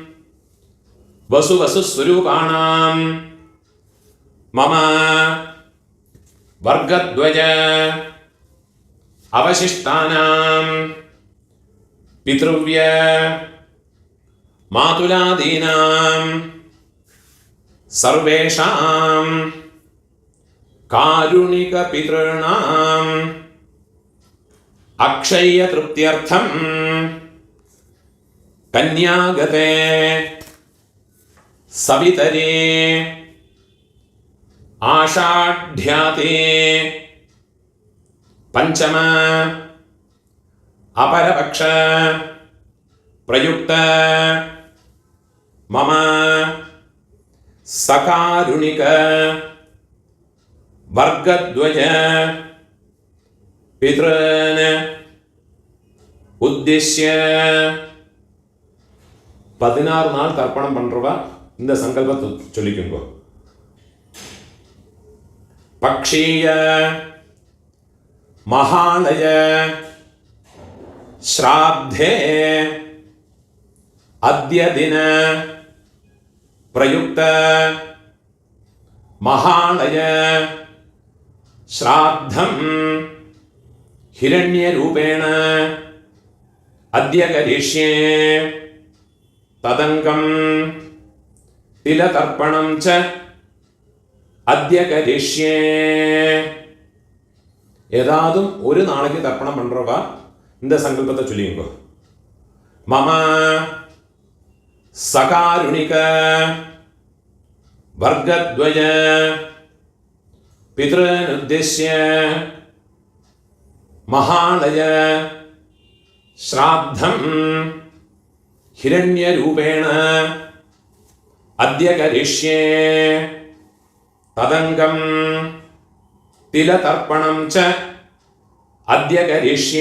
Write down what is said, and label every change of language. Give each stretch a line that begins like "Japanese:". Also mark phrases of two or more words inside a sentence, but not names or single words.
Sanskrit: वसुवसुस्वरूपाणां मम वर्गद्वय अवशिष्टानां पितृव्य मातुलादीनां सर्वेषां कारुणिक पितॄणां अक्षय तृप्त्यर्थं कन्यागते सवितरे आषाढ्याते पंचम अपरपक्ष प्रयुक्त मम सकारुणिक वर्गद्वय पितॄन् उद्देश्य
Tamil: 16 நாள் தர்ப்பணம் பண்றவா இந்த சங்கல்பத்தை சொல்லிக்குங்க.
Sanskrit: पक्षीय महालय श्राद्धे अद्य दिन प्रयुक्त महालय श्राद्धं हिरण्यरूपेण अद्य करिष्ये तदङ्गं तिलतर्पणं च अद्य करिष्ये.
Tamil: ஏதாதும் ஒரு நாளைக்கு தர்ப்பணம் பண்றவா இந்த சங்கல்பத்தை சொல்லிங்க.
Sanskrit: मम सकारुणिक वर्गद्वय पितॄन् उद्देश्य महालय श्राद्धं हिरण्यरूपेण अद्य करिष्ये तदङ्गं तिलतर्पणं च अद्य करिष्ये.